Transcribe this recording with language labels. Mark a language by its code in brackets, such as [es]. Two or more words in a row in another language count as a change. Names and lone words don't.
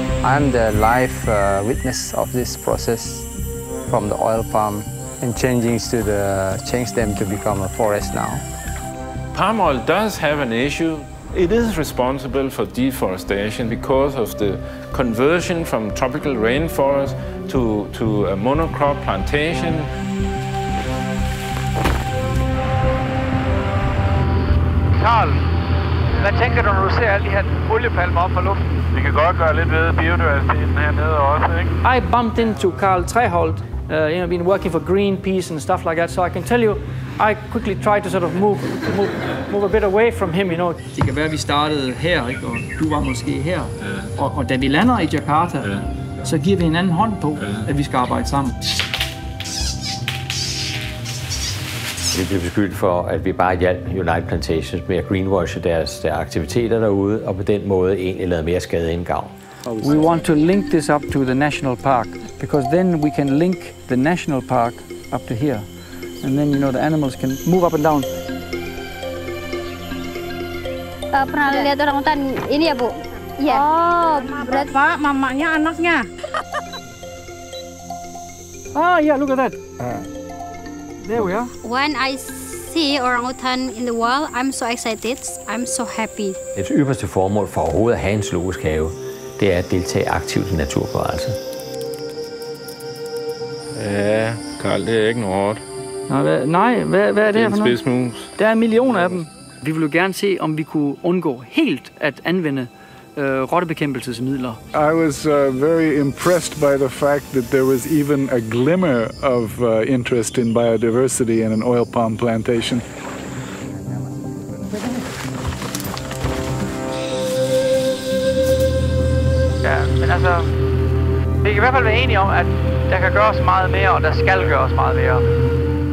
[en] I'm the live witness of this process from the oil palm and change them to become a forest now. Palm oil does have an issue. It is responsible for deforestation because of the conversion from tropical rainforest to a monocrop plantation. [da] Karl, hvad tænker du, når du ser alle de her oliepalmer op fra luften? Vi kan godt gøre lidt ved biodiversiteten hernede også, ikke? [en] I bumped into Carl Treholt, been working for Greenpeace and stuff like that, so I can tell you, I quickly tried to sort of move a bit away from him, you know. [da] Det kan være, at vi startede her, ikke? Og du var måske her. Ja. Og da vi lander i Jakarta, ja, så giver vi en anden hånd på, at vi skal arbejde sammen. Vi bliver beskyldt for, at vi bare hjalp United Plantations med at greenwashe deres aktiviteter derude, og på den måde egentlig lavede mere skade end gavn. [en] We want to link this up to the national park, because then we can link the national park up to here. And then, you know, the animals can move up and down. [id] Pernah lihat orangutan ini ya, Bu? Iya. Oh, berarti Pak, mamanya anaknya. [en] Ah, yeah, look at that. There we are. When I see orangutan in the wild, I'm so excited. I'm so happy. [da] Det ypperste formål for overhovedet at have en zoologisk have, det er at deltage aktivt i naturbevarelse. Ja, Karl, det er ikke noget hårdt. Nej, hvad er det her for noget? Det er en spidsmus. Der er millioner af dem. Vi ville jo gerne se, om vi kunne undgå helt at anvende rottebekæmpelsesmidler. [en] I was very impressed by the fact that there was even a glimmer of interest in biodiversity in an oil palm plantation. [da] Ja, men altså, vi kan i hvert fald være enige om, at der kan gøres meget mere, og der skal gøres meget mere.